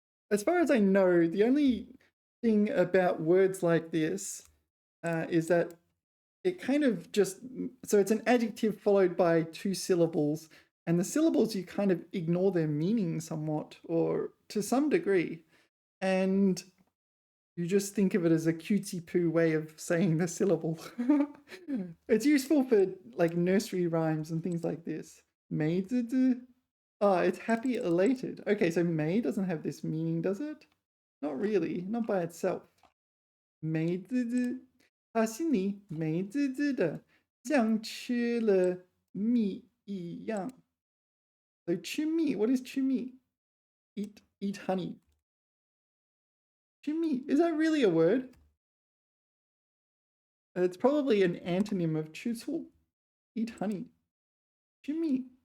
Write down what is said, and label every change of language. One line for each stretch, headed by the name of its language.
English: As far as I know, the only thing about words like this is that it kind of just, so it's an adjective followed by two syllables, and the syllables you kind of ignore their meaning somewhat, or to some degree, and you just think of it as a cutesy poo way of saying the syllable. It's useful for like nursery rhymes and things like this. 美滋滋.It's happy, elated. Okay, so 美 doesn't have this meaning, does it? Not really, not by itself.
Chinese: 美滋滋. 他心里美滋滋的，像吃了蜜一样.
English: So 吃蜜, what is 吃蜜? Eat honey. 吃蜜, is that really a word? It's probably an antonym of 吃醋. Eat honey. 吃蜜.